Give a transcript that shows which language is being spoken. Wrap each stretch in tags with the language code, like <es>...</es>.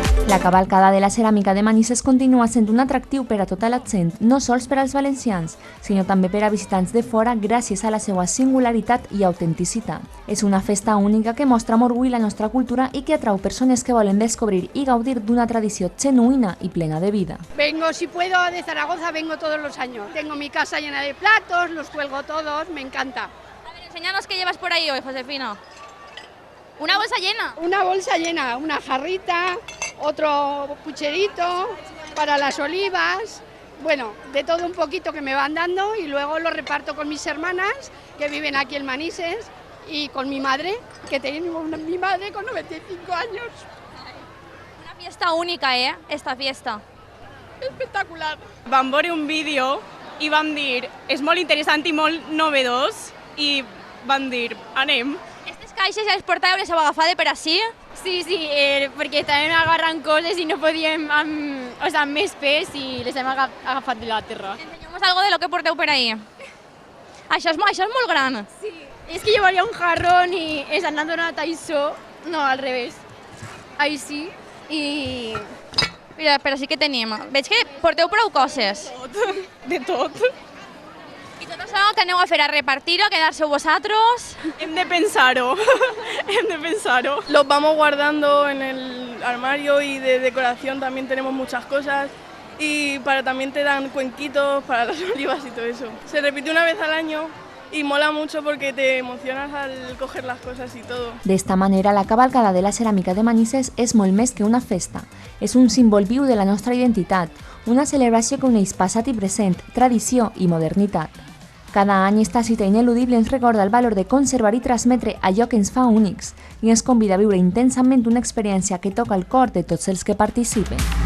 <ca>La cavalcada de la ceràmica de Manises continua sent un atractiu per a tota la gent, no sols per als valencians, sinó també per a visitants de fora gràcies a la seva singularitat i autenticitat. És una festa única que mostra amb orgull la nostra cultura i que atrau persones que volen descobrir i gaudir d'una tradició genuïna i plena de vida.</ca> <es>Vengo, si puedo, de Zaragoza, vengo todos los años. Tengo mi casa llena de platos, los cuelgo todos, me encanta. A ver, enséñanos qué llevas por ahí hoy, Josefina. ¿Una bolsa llena? Una bolsa llena, una jarrita, otro pucherito para las olivas, bueno, de todo un poquito que me van dando y luego lo reparto con mis hermanas que viven aquí en Manises y con mi madre, que tengo mi madre con 95 años. Una fiesta única, esta fiesta. Espectacular.</es> <ca>Vam veure un vídeo i vam dir, és molt interessant i molt novedós i vam dir, anem. Aquestes caixes ja les portàveu, les heu agafades per així? Sí, perquè estàvem agarrant coses i no podíem amb més pes i les hem agafat de la terra. Ensenyeu-nos algo de lo que porteu per ahí. Això és molt gran. Sí, és que llevaria un jarrón i ens han donat això, no, al revés, així, i... Mira, però sí que tenim. Veig que porteu prou coses. De tot. I tot això que aneu a fer, a repartir-ho, a quedar-se vosaltres? Hem de pensar-ho, hem de pensar-ho.</ca> <es>Los vamos guardando en el armario y de decoración también tenemos muchas cosas y también te dan cuenquitos para las olivas y todo eso. Se repite una vez al año y mola mucho porque te emocionas al coger las cosas y todo.</es> <ca>D'esta manera, la cavalcada de la ceràmica de Manises és molt més que una festa. És un símbol viu de la nostra identitat, una celebració que uneix passat i present, tradició i modernitat. Cada any esta cita ineludible ens recorda el valor de conservar i transmetre allò que ens fa únics i ens convida a viure intensament una experiència que toca el cor de tots els que participen.</ca>